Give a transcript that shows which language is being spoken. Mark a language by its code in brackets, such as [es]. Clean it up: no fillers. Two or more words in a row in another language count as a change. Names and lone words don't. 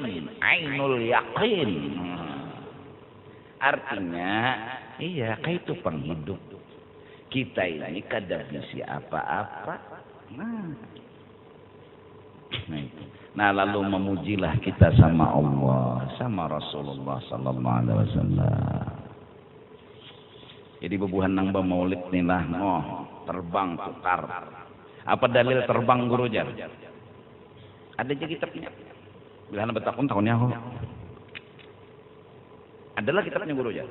[ar] عين اليقين. [bjn] Artinya iya kayak itu penghidup. Kita ini kada bisa apa-apa. Nah lalu memujilah kita sama Allah, sama Rasulullah [ar] صلى الله عليه وسلم. [bjn] Jadi bebuhan nang maulid nih lah, terbang tukar. Apa dalil terbang guru jar? Ada aja kitabnya. Bila betakun tahunnya aku. Adalah kitabnya guru jar.